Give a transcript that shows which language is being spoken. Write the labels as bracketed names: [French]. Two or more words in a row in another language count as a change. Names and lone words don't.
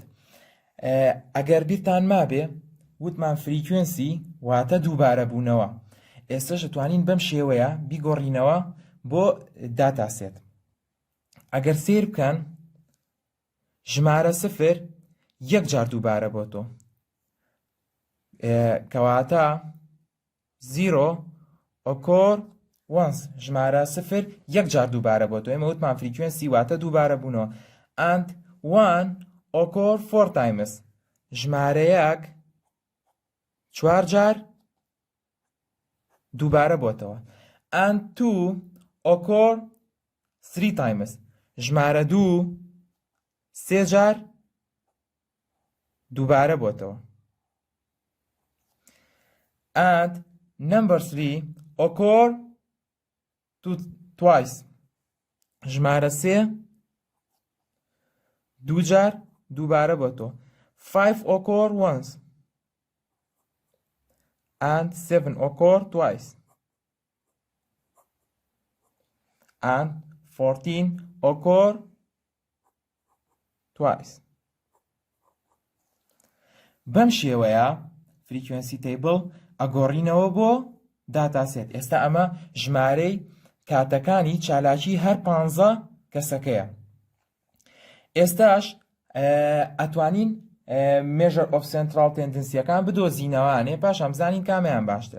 [Central Kurdish] ئەگەر بیرتان مابێ وتمان فریکوێنسی واتە دووبارە بوونەوە. ئێستاش دەتوانین بەم شێوەیە بیگۆڕینەوە بۆ داتا سێت. ئەگەر سیر بکەن ژمارە 0 یەک جار دووبارە بۆ تۆ کەواتە [English] 0 occur once [Central Kurdish] ژمارە 0 یەک جار دووبارە بۆ تۆ ئێمە وتمان فریکوێنسی واتە دووبارە بوونەوە [English] and 1 occur 4 times [Central Kurdish] ژمارەیەک 4 جار دووبارە بۆتەوە [English] and 2 occur 3 times [Central Kurdish] ژمارە 2 3 جار دووبارە بۆتەوە [English] and number 3 occur twice [Central Kurdish] ژمارە 3 دوو جار دووبارە بۆتەوە [English] 5 occur once and 7 occur twice and 14 occur twice. [Central Kurdish] بەم شێوەیە فریکوێنسی تیبڵ ئەگۆڕینەوە بۆ داتا سێت. ئێستا ئەمە ژمارەی کاتەکانی چالاکی هەر 15 کەسەکەیە. ئێستاش ئەتوانین [English] measure of central tendencyەکان [Central Kurdish] بدۆزینەوانێ پاش ئەمزانین کامیان باشترە.